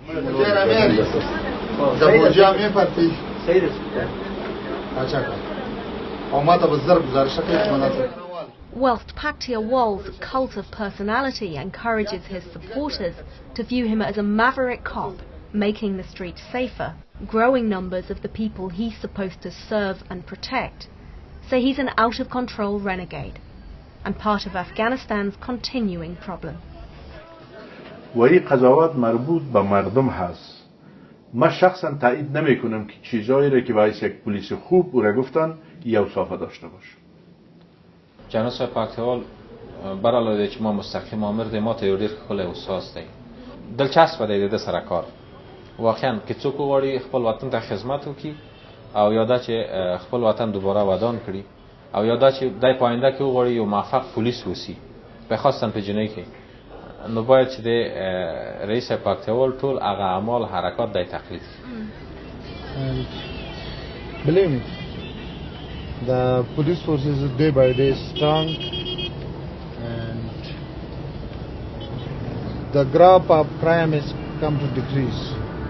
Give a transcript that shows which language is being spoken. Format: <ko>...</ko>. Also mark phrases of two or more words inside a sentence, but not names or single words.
<en>Whilst Paktia Wal's cult of personality encourages his supporters to view him as a maverick cop, making the streets safer, growing numbers of the people he's supposed to serve and protect say he's an out-of-control renegade and part of Afghanistan's continuing problem.</en> <fa>و این قضاوت مربوط به مردم هست. من شخصا تایید نمی کنم که چیزایی را که باعث یک پلیس خوب او را گفتن یا اوصاف داشته باشه.</fa> <ps>جناب صاحب پاکتوال برعلاوه چې ما مستقیم آمر دی ما ته یو ډېر ښکلی احساس دی دلچسپه دی د ده سره کار واقعا که څوک وغواړي خپل وطن ته خدمت وکړي او یا دا چې خپل وطن دوباره ودان کړي او یا دا چې دی په آینده کې وغواړي یو موفق پولیس وسی په خاصتا په جنۍ کې نو باید چې د رئیس پاکتوال ټول هغه اعمال حرکات دی تقلید</ps> <en>And believe me, the police force is day by day strong, and the graph of crime has come to decrease.</en>